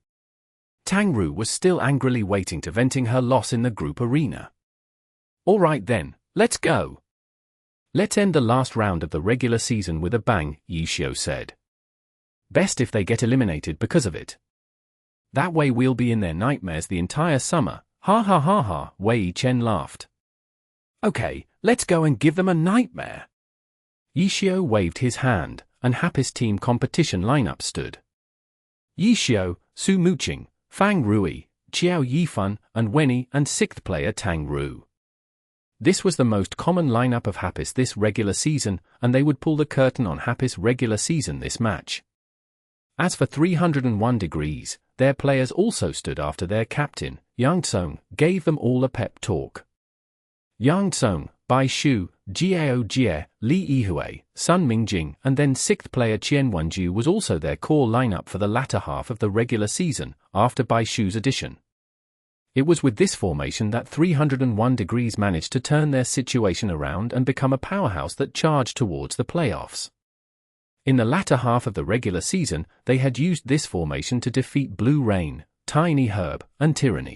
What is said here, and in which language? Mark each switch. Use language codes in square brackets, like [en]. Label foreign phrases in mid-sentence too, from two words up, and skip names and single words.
[en] Tang Ru was still angrily waiting to venting her loss in the group arena. All right then, let's go. Let's end the last round of the regular season with a bang, Yishio said. Best if they get eliminated because of it. That way we'll be in their nightmares the entire summer, ha ha ha ha, Wei Chen laughed. Okay, let's go and give them a nightmare. Yishio waved his hand, and Happy's team competition lineup stood. Yishio, Su Muqing, Fang Rui, Qiao Yifan, and Wenny and 6th player Tang Ru. This was the most common lineup of Happy's this regular season, and they would pull the curtain on Happy's regular season this match. As for 301 Degrees, their players also stood after their captain, Yang Tsong, gave them all a pep talk. Yang Tsong, Bai Shu, Jiao Jie, Li Yihui, Sun Mingjing, and then 6th player Qian Wenju was also their core lineup for the latter half of the regular season, after Bai Shu's addition. It was with this formation that 301 Degrees managed to turn their situation around and become a powerhouse that charged towards the playoffs. In the latter half of the regular season, they had used this formation to defeat Blue Rain, Tiny Herb, and Tyranny.